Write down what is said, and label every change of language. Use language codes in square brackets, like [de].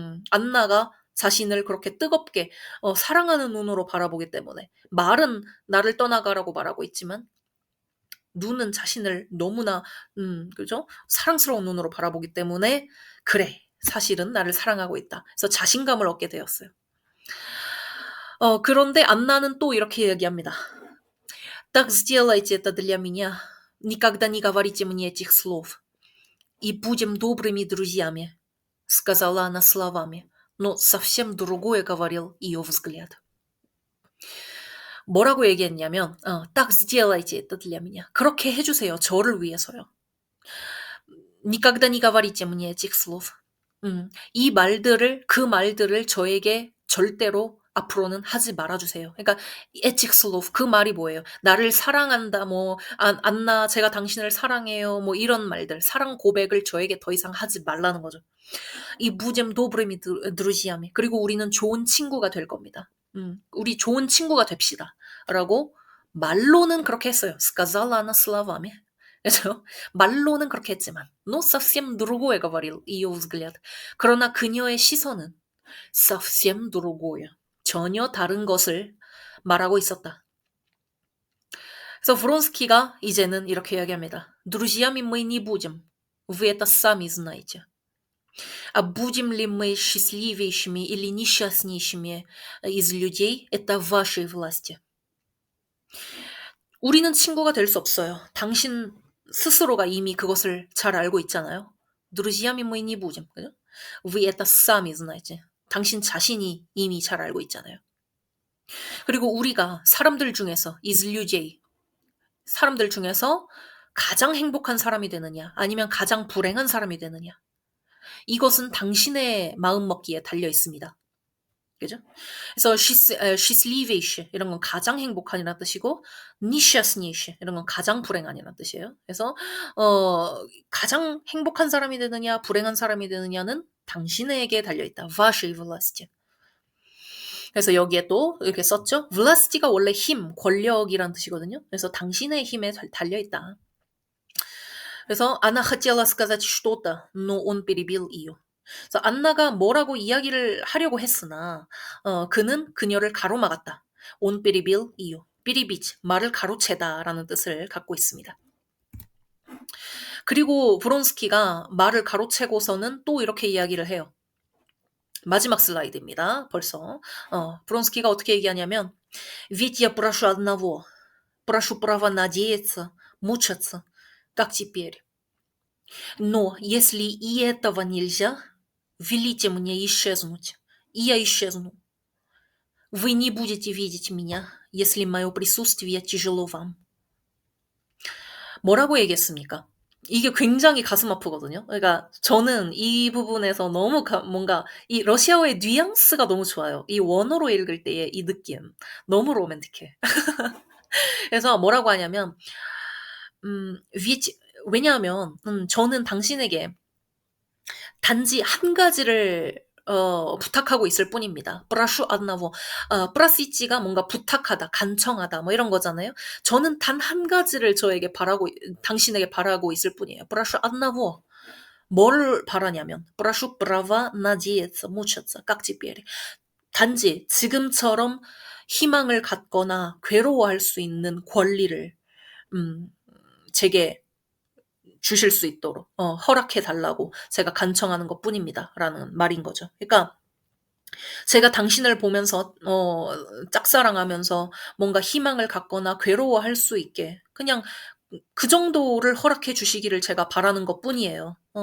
[ko] 안나가 자신을 그렇게 뜨겁게 사랑하는 눈으로 바라보기 때문에 말은 나를 떠나가라고 말하고 있지만 눈은 자신을 너무나 그죠? 사랑스러운 눈으로 바라보기 때문에 그래, 사실은 나를 사랑하고 있다. 그래서 자신감을 얻게 되었어요. 그런데 안나는 또 이렇게 얘기합니다. [ru] Так сделайте это для меня. Никогда не говорите мне этих слов. И будем добрыми друзьями, сказала она словами. Но совсем другое говорил ее взгляд. [ko] 뭐라고 얘기했냐면, [ru] так сделайте это для меня. [ko] 그렇게 해주세요. 저를 위해서요. [ru] Никогда не говорите мне этих слов. [ko] 그 말들을 저에게 절대로 앞으로는 하지 말아주세요. 그러니까 [ru] ethic slov, [ko] 그 말이 뭐예요? 나를 사랑한다, 뭐 안나 제가 당신을 사랑해요, 뭐 이런 말들, 사랑 고백을 저에게 더 이상 하지 말라는 거죠. [ru] 이 будем добрыми друзьями. [ko] 그리고 우리는 좋은 친구가 될 겁니다. 우리 좋은 친구가 됩시다. 라고 말로는 그렇게 했어요. [ru] сказала она словами. [ko] 그래서 말로는 그렇게 했지만 [ru] но совсем другое говорил ее взгляд. [ko] 그러나 그녀의 시선은 [ru] совсем другое. [ko] 전혀 다른 것을 말하고 있었다. 그래서 브론스키가 이제는 이렇게 이야기합니다. [ru] друзьями мы не будем. Вы это сами знаете. А будем ли мы счастливейшими или несчастнейшими из людей, это в вашей власти. [ko] 우리는 친구가 될 수 없어요. 당신 스스로가 이미 그것을 잘 알고 있잖아요. [ru] друзьями мы не будем. 그죠? Вы это сами знаете. [ko] 당신 자신이 이미 잘 알고 있잖아요. 그리고 우리가 사람들 중에서 [ru] из людей, [ko] 사람들 중에서 가장 행복한 사람이 되느냐, 아니면 가장 불행한 사람이 되느냐, 이것은 당신의 마음먹기에 달려 있습니다. 그죠? 그래서 счастливейший 이런 건 가장 행복한이라는 뜻이고 несчастнейший 이런 건 가장 불행한이라는 뜻이에요. 그래서 가장 행복한 사람이 되느냐 불행한 사람이 되느냐는 당신에게 달려 있다. [ru] вашей власти. [ko] 그래서 여기에 또 이렇게 썼죠. власти가 원래 힘, 권력이라는 뜻이거든요. 그래서 당신의 힘에 달려 있다. [ru] 그래서 она хотела сказать что-то, но он перебил ее. [ko] 그래서 안나가 뭐라고 이야기를 하려고 했으나 그는 그녀를 가로막았다. [ru] Он перебил ее. [ko] перебить, 말을 가로채다라는 뜻을 갖고 있습니다. 그리고 브론스키가 말을 가로채고서는 또 이렇게 이야기를 해요. 마지막 슬라이드입니다. 벌써 브론스키가 어떻게 얘기하냐면 [ru] ведь я прошу одного, прошу права надеяться, мучаться, как теперь. Но если и этого нельзя, велите мне исчезнуть, и я исчезну. Вы не будете видеть меня, если мое присутствие тяжело вам. [ko] 뭐라고 얘기했습니까? 이게 굉장히 가슴 아프거든요. 그러니까 저는 이 부분에서 너무 뭔가 이 러시아어의 뉘앙스가 너무 좋아요. 이 원어로 읽을 때의 이 느낌 너무 로맨틱해. 그래서 뭐라고 하냐면 왜냐하면 저는 당신에게 단지 한 가지를 부탁하고 있을 뿐입니다. [ru] прошу одного. [ko] просит가 뭔가 부탁하다, 간청하다 뭐 이런 거잖아요. 저는 단 한 가지를 당신에게 바라고 있을 뿐이에요. [ru] прошу одного. [ko] 뭘 바라냐면 [ru] прошу права надеяться, мучаться, как теперь. [ko] 단지 지금처럼 희망을 갖거나 괴로워할 수 있는 권리를 제게 주실 수 있도록 허락해 달라고 제가 간청하는 것뿐입니다. 라는 말인 거죠. 그러니까 제가 당신을 보면서 짝사랑하면서 뭔가 희망을 갖거나 괴로워할 수 있게 그냥 그 정도를 허락해 주시기를 제가 바라는 것뿐이에요.